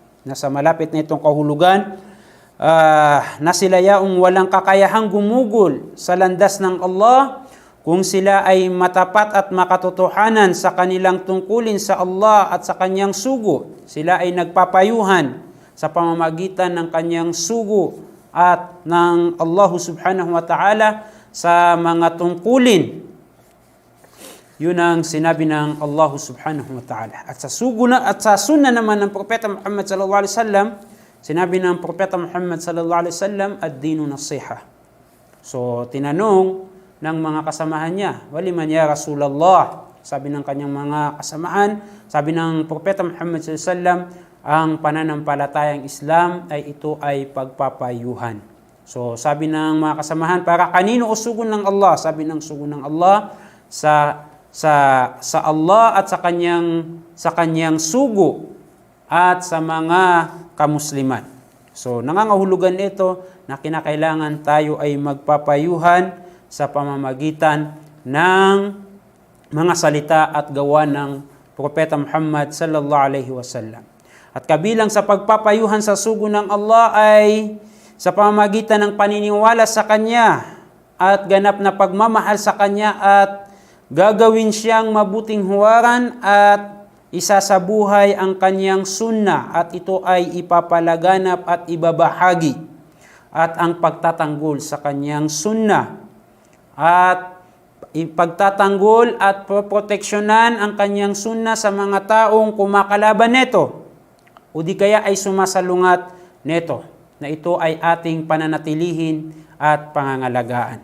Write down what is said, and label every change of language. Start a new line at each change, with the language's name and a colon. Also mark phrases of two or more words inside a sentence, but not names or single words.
Filipino: Nasa malapit na itong kahulugan, na sila yaong walang kakayahang gumugol sa landas ng Allah kung sila ay matapat at makatotohanan sa kanilang tungkulin sa Allah at sa kanyang sugo. Sila ay nagpapayuhan sa pamamagitan ng kanyang sugo at ng Allah
Arabic: سبحانه وتعالى
Filipino: sa mga tungkulin. Yun ang sinabi ng Allah
Arabic: سبحانه وتعالى.
Filipino: At sa sunnah naman ng Propeta Muhammad
Arabic: صلى الله عليه وسلم,
Filipino: sinabi ng Propeta Muhammad
Arabic: صلى الله عليه وسلم, الدين النصيحة.
Filipino: So tinanong ng mga kasamahan niya,
Arabic: ولمن يا رسول الله,
Filipino: sabi ng kanyang mga kasamahan, sabi ng Propeta Muhammad
Arabic: صلى الله عليه وسلم,
Filipino: ang pananampalatayang Islam ay ito ay pagpapayuhan. So sabi ng mga kasamahan, para kanino o sugo ng Allah? Sabi ng sugo ng Allah sa Allah at sa kanyang sugo at sa mga kamusliman. So nangangahulugan ito na kinakailangan tayo ay magpapayuhan sa pamamagitan ng mga salita at gawa ng Propeta Muhammad
Arabic: صلى الله عليه وسلم.
Filipino: At kabilang sa pagpapayuhan sa sugo ng Allah ay sa pamamagitan ng paniniwala sa Kanya at ganap na pagmamahal sa Kanya at gagawin siyang mabuting huwaran at isasabuhay ang Kanyang sunnah at ito ay ipapalaganap at ibabahagi at ang pagtatanggol sa Kanyang sunnah at ipagtatanggol at proteksyonan ang Kanyang sunnah sa mga taong kumakalaban nito o di kaya ay sumasalungat neto, na ito ay ating pananatilihin at pangangalagaan.